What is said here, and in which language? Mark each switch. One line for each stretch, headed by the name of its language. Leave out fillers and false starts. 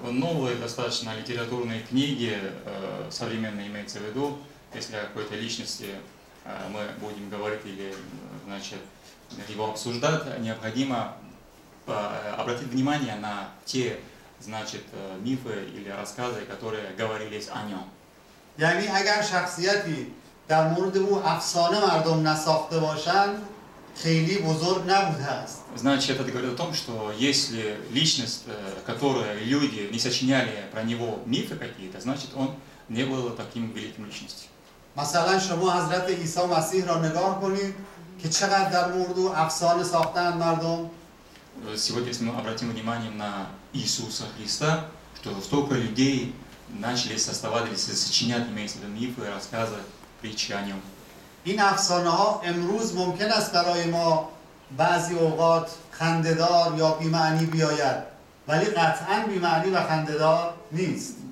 Russian: Новые достаточно литературные книги, современные имеется в виду, если о какой-то личности мы будем говорить или, значит, его обсуждать, необходимо обратить внимание на те, значит, мифы или рассказы, которые говорились о нем.
Persian: یعنی اگر شخصیتی در مورد او افسانه مردم نساخته باشند خیلی بزرگ نبوده است.
Russian: Значит, это говорит о том, что если личность, которую люди не сочиняли про него мифы какие-то, значит, он не был таким великим личностью.
Persian: مثلا شما حضرت عیسی مسیح را نگاه کنید که چقدر در مورد او افسانه ساختند مردم.
Russian: Сегодня, если мы обратим внимание на Иисуса Христа, что столько людей начали создавать или сочинять, имеется в виду мифы, рассказы, притчи о нем.
Persian: این افسانه ها امروز ممکن است برای ما بعضی اوقات خنده‌دار یا بی‌معنی بیاید، ولی قطعاً بی‌معنی و خنده‌دار نیست.